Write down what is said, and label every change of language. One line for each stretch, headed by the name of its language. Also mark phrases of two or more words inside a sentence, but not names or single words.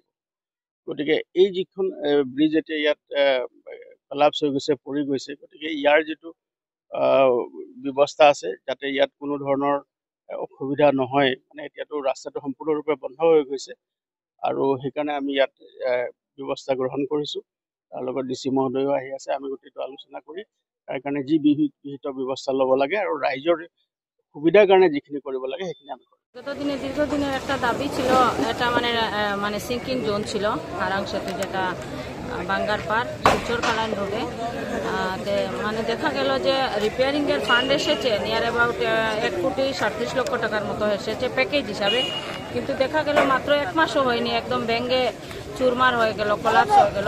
Assamese: গতিকে এই যিখন ব্ৰিজ এতিয়া ইয়াত কলাপছ হৈ গৈছে, পৰি গৈছে, গতিকে ইয়াৰ যিটো ব্যৱস্থা আছে যাতে ইয়াত কোনো ধৰণৰ অসুবিধা নহয়, এতিয়াতো ৰাস্তাটো সম্পূৰ্ণৰূপে বন্ধ হৈ গৈছে আৰু সেইকাৰণে আমি ইয়াত ব্যৱস্থা গ্ৰহণ কৰিছোঁ। তাৰ লগত DC মহোদয়ো আহি আছে। আমি গোটেইটো আলোচনা কৰি তাৰ কাৰণে যি বিহিত ব্যৱস্থা ল'ব লাগে আৰু রাইজৰ সুবিধার কারণে যিখিনি কৰিব লাগে সেইখিনি আমি করি।
Bangla: গতদিনে দীর্ঘদিনের একটা দাবি ছিল, এটা মানে সিঙ্কিং জোন ছিল হারাং সেতু, যেটা ভাঙ্গারপাড় শিলচর কালাইন রোডে। মানে দেখা গেল যে রিপেয়ারিং এর ফান্ড এসেছে
English: near about
Bangla: 1,37,00,000 টাকার মতো এসেছে প্যাকেজ হিসাবে, কিন্তু দেখা গেল মাত্র 1 মাসও হয়নি, একদম ভেঙে চুরমার হয়ে গেল, কলাপস হয়ে গেল।